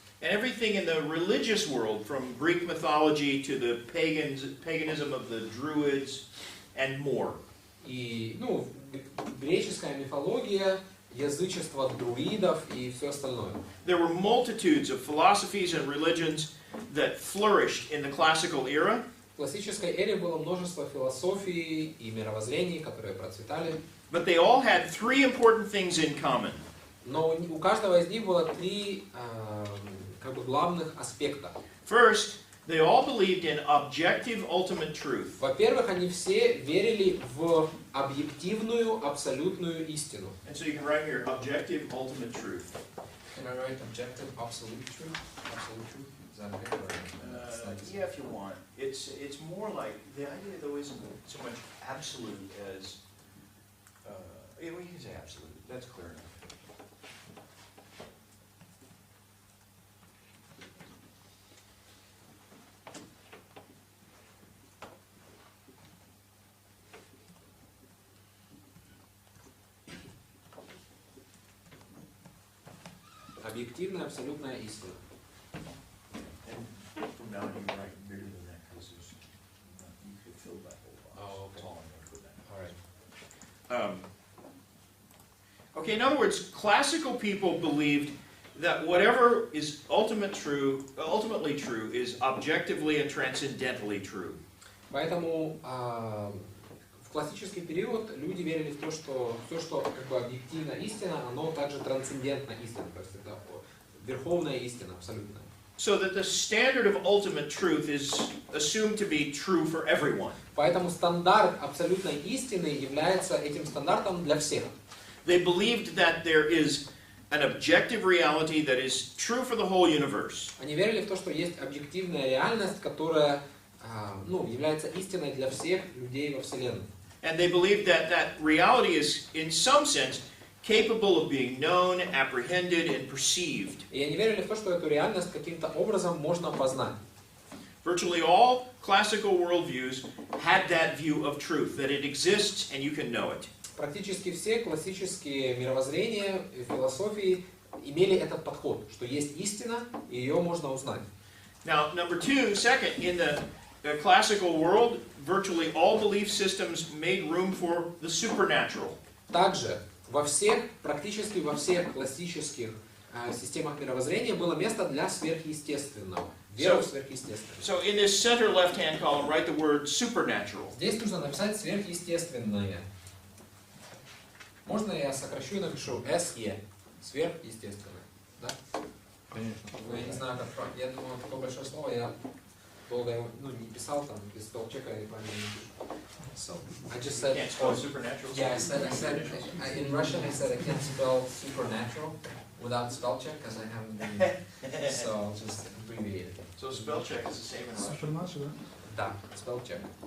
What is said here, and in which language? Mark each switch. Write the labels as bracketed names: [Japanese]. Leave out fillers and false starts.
[English] And everything in the religious world, from Greek mythology to the paganism of the Druids and more. [Russian] И, ну, греческая мифология, язычество друидов и все остальное. [English] There were multitudes of philosophies and religions that flourished in the classical era. [Russian] В классической эре было множество философий и мировоззрений, которые процветали. [English] But they all had three important things in common. [Russian] Но у каждого из них было три как бы главных аспекта. [English] First, they all believed in objective ultimate truth. [Russian] Во-первых, они все верили в объективную, абсолютную истину. [English] And so you can write here, objective ultimate truth. Can I write objective, absolute truth? Absolute truth? Is that okay? Yeah, if you want. It's more like, the idea though isn't so much absolute as, yeah, we can say absolute, that's clear enough. [Russian] Объективная, абсолютная истина. [English] And from now on you write bigger than that because you could fill that whole box. Oh, okay. That's all I'm going to put that. All right. Okay, in other words, classical people believed that whatever is ultimately true is objectively and transcendentally true. [Russian] Поэтому в классический период люди верили в то, что все, что как бы объективно истина, оно также трансцендентно истина, то есть это верховная истина, абсолютная. [English] So that the standard of ultimate truth is assumed to be true for everyone. [Russian] Поэтому стандарт абсолютной истины является этим стандартом для всех. [English] They believed that there is an objective reality that is true for the whole universe. [Russian] Они верили в то, что есть объективная реальность, которая является истиной для всех людей во Вселенной. [English] And they believed that that reality is, in some sense, capable of being known, apprehended, and perceived. [Russian] И они верили в то, что эту реальность каким-то образом можно познать. [English] Virtually all classical worldviews had that view of truth, that it exists and you can know it. [Russian] Практически все классические мировоззрения и философии имели этот подход, что есть истина, и ее можно узнать. [English] Now, second, in the classical world, virtually all belief systems made room for the supernatural. [Russian] Также практически во всех классических системах мировоззрения было место для сверхъестественного, веры в сверхъестественное. [English] So in this center left-hand column, write the word supernatural. [Russian] Здесь нужно написать сверхъестественное. Можно я сокращу и напишу SE, сверхъестественное, да? Конечно. Я не знаю, как, я думаю, такое большое слово, я долго его, не писал там, без спелчека или правильно не пишу. [English] So, I just said, Can't spell supernatural. yeah, I said, in Russian I said I can't spell supernatural without spell check, because I haven't been, so I'll just abbreviate it. So spell check is the same in Russian. Да, spell check.